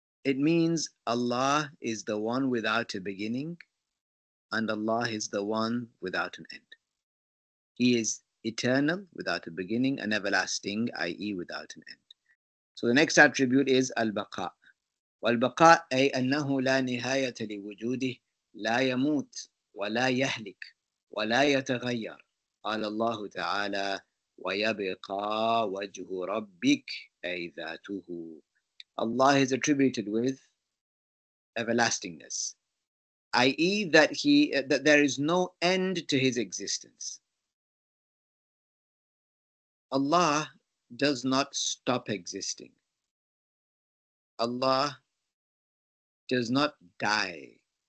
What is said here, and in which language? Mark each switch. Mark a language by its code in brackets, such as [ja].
[en] It means Allah is the one without a beginning and Allah is the one without an end. He is eternal, without a beginning, and everlasting, i.e. without an end. So the next attribute is al-baqa. [ar] والبقاء أي أنه لا نهاية لوجوده لا يموت ولا يهلك ولا يتغير. قال الله تعالى وَيَبْقَى وَجْهُ رَبِّكَ أي ذَاتُهُ. [en] Allah is attributed with everlastingness, i.e., that there is no end to his existence. Allah does not stop existing. Allah does not die.